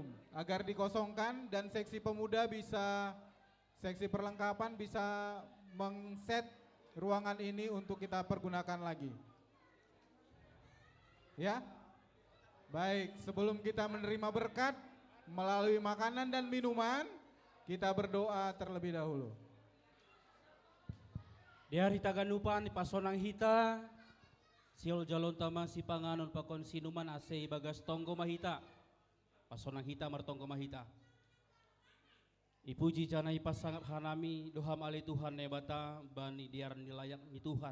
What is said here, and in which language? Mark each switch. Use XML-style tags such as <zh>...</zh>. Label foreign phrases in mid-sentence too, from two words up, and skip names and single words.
<id>Agar dikosongkan dan seksi pemuda bisa, seksi perlengkapan bisa mengset ruangan ini untuk kita pergunakan lagi. Ya? Baik, sebelum kita menerima berkat melalui makanan dan minuman, kita berdoa terlebih dahulu.</id> <bts>Di hari taganupan ipasonang hita, siol jalon tama si panganon pakon sinuman ase bagas tonggo mahita. Pasonang hita martonggo mahita. Ipuji jana ipasangap hanami doham ali Tuhan nebata bani diar nilayak ni Tuhan.</bts>